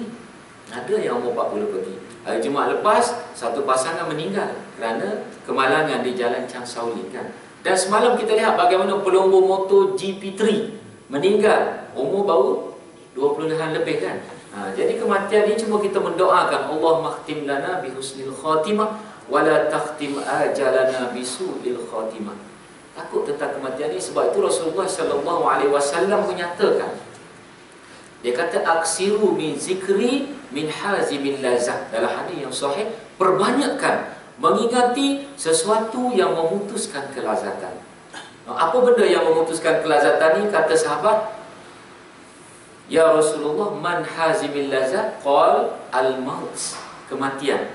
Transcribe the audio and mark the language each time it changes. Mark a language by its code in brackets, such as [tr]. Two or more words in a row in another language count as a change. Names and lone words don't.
[ms] Ada yang umur 40 pergi. Hari Jumaat lepas, satu pasangan meninggal kerana kemalangan di jalan Chang Shaolin kan. Dan semalam kita lihat bagaimana pelumbu motor GP3 meninggal, umur baru 20-an lebih kan. Jadi kematian ini cuma kita mendoakan, [ar] اللهم اختم لنا بحسن الخاتمة ولا تختم آجالنا بسوء الخاتمة. [ms] Takut tentang kematian ini. Sebab itu Rasulullah SAW menyatakan, dia kata [ar] أكثروا من ذكر من هاذم اللذات. [ms] Dalam hadis yang sahih, perbanyakkan mengingati sesuatu yang memutuskan kelazatan. Apa benda yang memutuskan kelazatan ini? Kata sahabat, [ar] يا رسول الله، من هاذم اللذات? قال الموت, kematian.